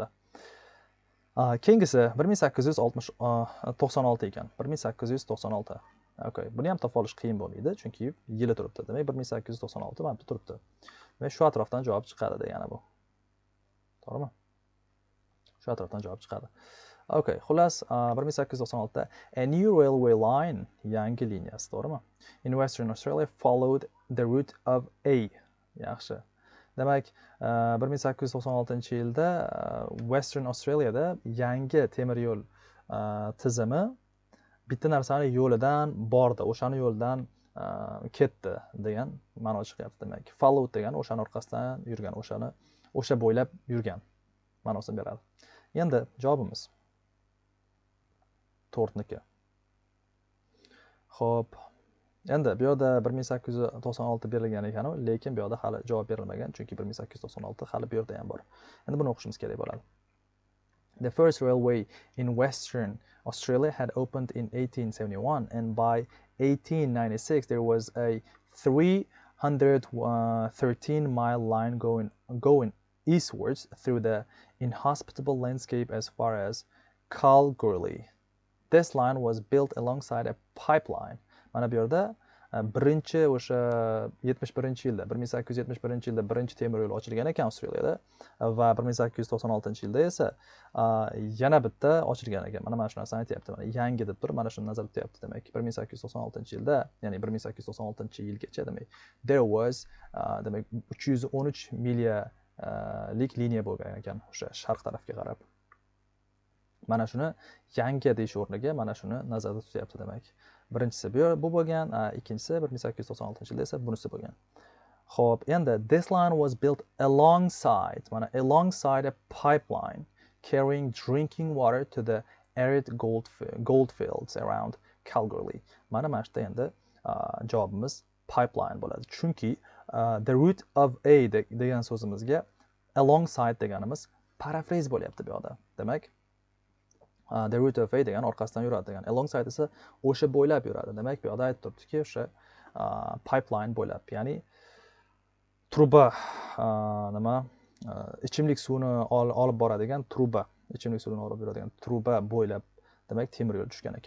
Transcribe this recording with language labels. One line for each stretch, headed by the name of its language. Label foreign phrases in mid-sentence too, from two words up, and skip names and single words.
Uzbek: Keyingisi 1896 ekan. 1896. Okay, buni ham topib olish qiyin bo'lmaydi, chunki yili turibdi. Demak, 1896 mana bu turibdi. Va shu atrofdan javob chiqadi degani bu. To'g'rimi? Shu atrofdan javob chiqadi.
English: Okay, xullas 1896 a new railway line,
Uzbek: yangi liniyasi, to'g'rimi?
English: In Western Australia followed the route of A.
Uzbek: Yaxshi. Demak, 1896-yilda Western Australiada yangi temir yo'l tizimi bitta narsani yo'lidan bordi, o'shani yo'ldan ketdi degan ma'no chiqyapti. Demak, followed degan o'shani orqasidan yurgan, o'sha bo'ylab yurgan ma'nosini beradi. Endi javobimiz to'rtniki. Xo'p. Endi bu yerda 1896 berilgan ekan, lekin bu yerda hali javob berilmagan, chunki 1896 hali bu yerda ham bor. Endi buni o'qishimiz kerak bo'ladi.
English: The first railway in Western Australia had opened in 1871, and by 1896 there was a 313-mile line going eastwards through the inhospitable landscape as far as Kalgoorlie. This line was built alongside a pipeline.
Uzbek: Mana bu yerda birinchi o'sha 71-yilda 1871-yilda birinchi temir yo'l ochilgan ekan Avstraliyada va 1896-yilda esa yana bitta ochilgan ekan. Mana shu narsani aytyapti. Mana yangi deb turib mana shuni nazarda tutyapti. Demak, 1896-yilda, ya'ni 1896-yilgacha demak
English: there was
Uzbek: demak 313 milyalik liniya bo'lgan ekan o'sha sharq tarafga qarab. Mana shuni yangi deyish o'rniga mana shuni nazarda tutyapti demak. Birinchisi bu bo'lgan, ikkinchisi 1896-yilda esa bunisi bo'lgan. Xo'p, endi
English: this line was built alongside, mana alongside a pipeline carrying drinking water to the arid gold fields around Calgary.
Uzbek: Mana shu yerda endi javobimiz pipeline bo'ladi. Chunki
English: the root of a
Uzbek: degan so'zimizga alongside deganimiz paraphrase bo'lyapti bu yerda. Demak,
English: the root of a
Uzbek: degan orqasidan yuradi degan. Alongside esa o'sha bo'ylab yuradi. Demak, bu yerda aytib turibdiki, o'sha pipeline bo'ylab, ya'ni truba ichimlik suvini olib boradigan truba, ichimlik suvini olib yuradigan truba bo'ylab demak temir yo'l tushgan ekan.